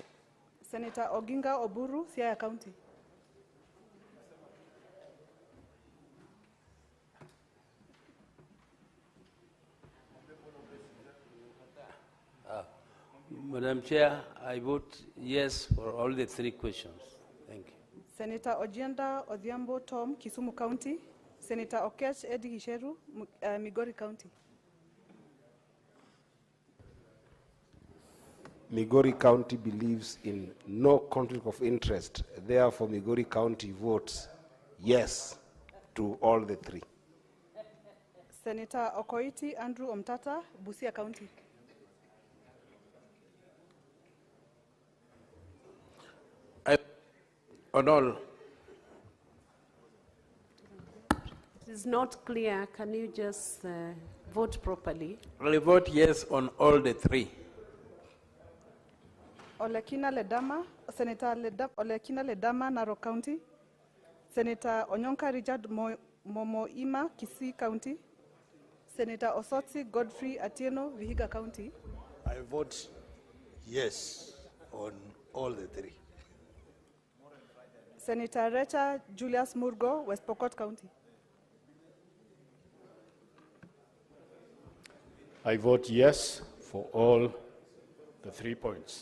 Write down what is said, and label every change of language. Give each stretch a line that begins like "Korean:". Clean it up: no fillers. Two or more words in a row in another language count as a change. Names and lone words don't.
English: Senator Oginga Oburu, Siaya County. Madam Chair, I vote yes for all the 3 questions. Thank you. Senator Ojienda Odhiambo Tom, Kisumu County. Senator Okech Eddie Gisheru, Migori County. Migori County believes in no conflict of interest. Therefore, Migori County votes yes to all the 3. Senator Okoiti Andrew Omtata, Busia County. On all. It is not clear. Can you just vote properly? I vote yes on all the 3. Olekina Ledama, Senator Olekina Ledama, Narok County. Senator Onyonka Richard Momoima, Kisii County. Senator Osotsi Godfrey Atieno, Vihiga County. I vote yes on all the 3. Senator Recha Julius Murgo, West Pokot County. I vote yes for all the 3 points.